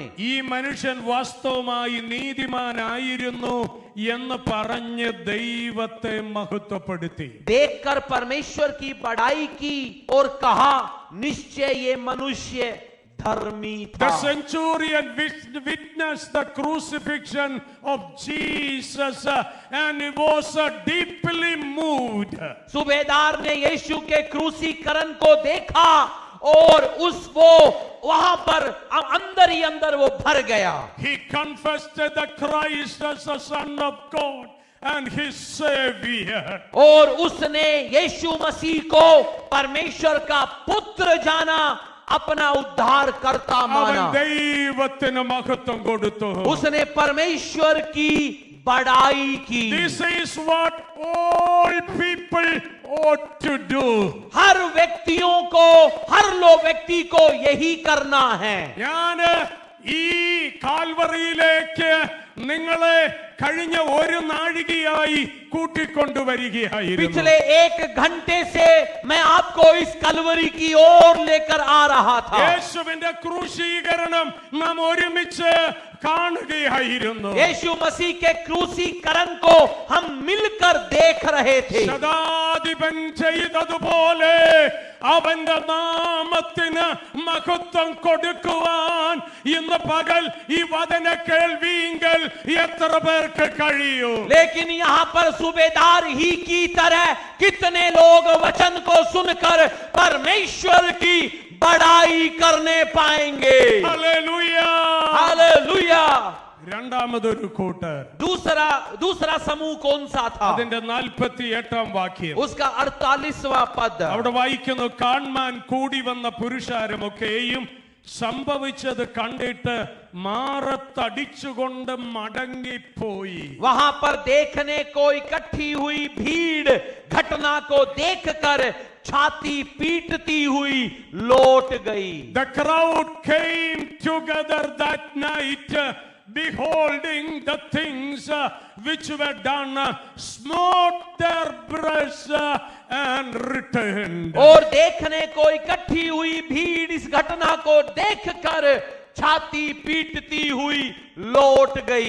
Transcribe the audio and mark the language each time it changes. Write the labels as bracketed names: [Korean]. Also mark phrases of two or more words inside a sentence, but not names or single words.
[Malayalam] ഈ മനുഷ്യൻ വാസ്തവമായി നീതിമാനായിരുന്നു എന്ന് പറഞ്ഞ് ദൈവത്തെ മഹത്വപ്പെടുത്തി. [Hindi] देखकर परमेश्वर की बड़ाई की और कहा, निश्चय ये मनुष्य धर्मी [English] The [Hindi] था. [English] centurion witnessed the crucifixion of Jesus and he was deeply moved. [Hindi] सूबेदार ने यीशु के क्रूसीकरण को देखा और वो वहां पर अंदर ही अंदर वो भर गया. [English] He confessed that Christ as the Son of God and his Savior. [Hindi] और उसने यीशु मसीह को परमेश्वर का पुत्र जाना, अपना उद्धार करता माना. [Malayalam] അവൻ ദൈവത്തിന് മഹത്വം കൊടുത്തു. [Hindi] उसने परमेश्वर की बड़ाई की. [English] This is what all people ought to do. [Hindi] हर व्यक्तियों को, हर व्यक्ति को यही करना है. [Malayalam] ഞാൻ ഈ കാൽവറിയിലേക്ക് നിങ്ങളെ കഴിഞ്ഞ ഒരു നാഴികയായി കൂട്ടിക്കൊണ്ടുവരികയായിരുന്നു. [Hindi] पिछले 1 घंटे से मैं आपको इस कलवरी की ओर लेकर आ रहा था. [Malayalam] യേശുവിന്റെ ക്രൂശീകരണം നാം ഒരുമിച്ച് കാണുകയായിരുന്നു. [Hindi] यीशु मसीह के क्रूसीकरण को हम मिलकर देख रहे थे. [Malayalam] ശതാധിപൻ ചെയ്തതുപോലെ അവന്റെ നാമത്തിന് മഹത്വം കൊടുക്കുവാൻ ഇന്ന് പകൽ ഈ വചന കേൾവിയെങ്കിൽ എത്ര പേർക്ക് കഴിയൂ? [Hindi] लेकिन यहाँ पर सूबेदार ही की तरह कितने लोग वचन को सुनकर परमेश्वर की बड़ाई करने पाएंगे? [Malayalam] ഹല്ലേലൂയ. [Hindi] हालेलुया. [Malayalam] രണ്ടാമതൊരു കൂട്ടർ, [Hindi] दूसरा समूह कौन सा था? [Malayalam] അതിന്റെ 48-ാം വാക്യം. [Hindi] उसका 48वां पद. [Malayalam] അവിടെ വായിക്കുന്നു, കാണാൻ കൂടി വന്ന പുരുഷാരമൊക്കെയും സംഭവിച്ചത് കണ്ടിട്ട് മാറത്തടിച്ചുകൊണ്ട് മടങ്ങിപ്പോയി. [Hindi] वहां पर देखने को इकट्ठी हुई भीड़ घटना को देखकर छाती पीटती हुई लौट गई। [English] The crowd came together that night, beholding the things which were done, smote their breasts and returned. [Hindi] और देखने को इकट्ठी हुई भीड़ इस घटना को देखकर छाती पीटती हुई लौट गई।